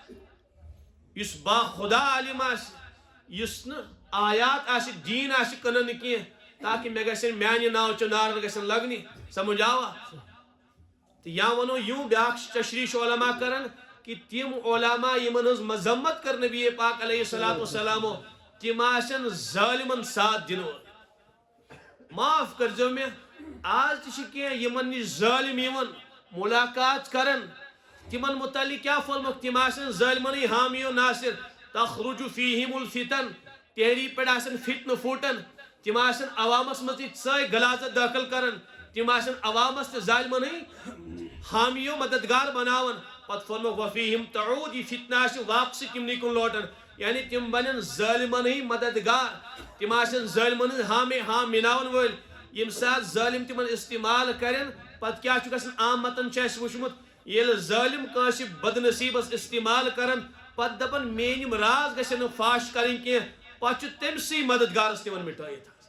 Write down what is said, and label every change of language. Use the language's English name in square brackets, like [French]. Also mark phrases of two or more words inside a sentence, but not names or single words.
[Kashmiri] یُس با خدا عالم آسہِ یُس نہٕ آیات آسہِ دیٖن آسہِ کٕنان کینٛہہ تاکہِ مےٚ گژھن میانہِ ناو چہِ نعرٕ گژھن لگنہِ سمجھ آوا تہٕ یا ونو یوں بیاکھ تشریح چھُ علما کران کہ تِم علما یِمن ہٕنٛز مذمت کٔر نبی پاک [Arabic] علیہ الصلوۃ والسلامو [Kashmiri] تِم آسن ظٲلمن ساتھ دِنہٕ وٲلۍ معاف کٔرزیٚو مےٚ آز تہِ چھِ کینٛہہ یِمن نِش ظٲلم یِوان ملاقات کران تِمن متعلق کیٛاہ فرموکھ تِم آسن ظٲلمنٕے حامی و ناصر [Arabic] تخرج فیہم الفتن [Kashmiri] تحری پٮ۪ٹھ آسن فتنہٕ پھوٹان تِم آسن عوامس منٛز تہِ ژٲے غلاظت دٲخل کران تِم آسن عوامس تہِ ظالمنٕے حامی و مددگار بناوان پتہٕ فرموکھ [Arabic] وفیہم تعود [Kashmiri] یہ فتنہ آسہِ واپسی تِمنٕے کُن لوٹان یعنی تم بنن ظالمن ہی مددگار تم آسن ظالمن ہاں مناون ول یم سات ظالم تمن استعمال کرن پت کیا چھ گژھان عامتن چھ اس وچمت یل ظالم کانس بدنصیبس استعمال کرن پت دپن مینم راز گژھن فاش کرن کی پت تمسی مددگارس نوان مٹائت